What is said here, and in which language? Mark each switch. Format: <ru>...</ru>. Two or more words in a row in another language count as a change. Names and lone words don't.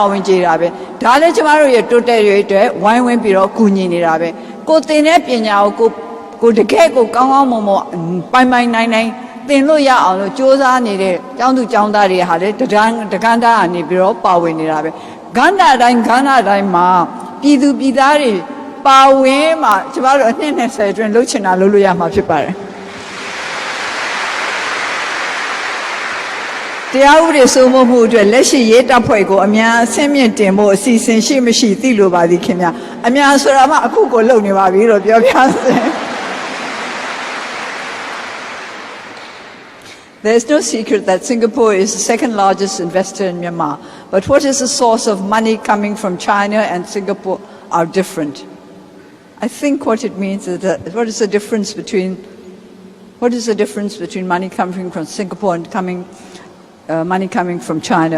<my>ဝန်ကြေတာပဲဒါလည်းကျမတို့ရဲ့တိုးတက်ရေးအတွက်ဝိုင်းဝန်းပြီးတော့ကူညီနေတာပဲကိုသင်တဲ့ပညာကိုတကယ်ကိုကောင်းကောင်းမွန်မွန်ပိုင်နိုင်သင်လို့ရအောင်လို့စ조사နေတဲ့ကျောင်းသူကျောင်းသားတွေဟာလေတကန်းသားကနေပြီးတော့ပါဝင်နေတာပဲကဏ္ဍတိုင်းမှာပြည်သူပြည်သားတွေပါဝင်မှာကျမတို့အနှစ်20အတွင်းလှုပ်ချင်တာလှုပ်လို့ရမှာဖြစ်ပါတယ် တရားဥပဒေစိုးမိုးမှုအတွက်လက်ရှိရေးတပ်ဖွဲ့ကိုအများအဆင့်မြင့်တင်ဖို့အစီအစဉ်ရှိမရှိသိလိုပါသည်ခင်ဗျအများဆိုတာမှအခုကိုလုပ်နေပါပြီလို့ပြောပြစေ</my> <en>There's no secret that Singapore is the second largest investor in Myanmar. But what is the source of money coming from China and Singapore are different. I think what it means is that what is the difference between money coming from Singapore and money coming from China?</en>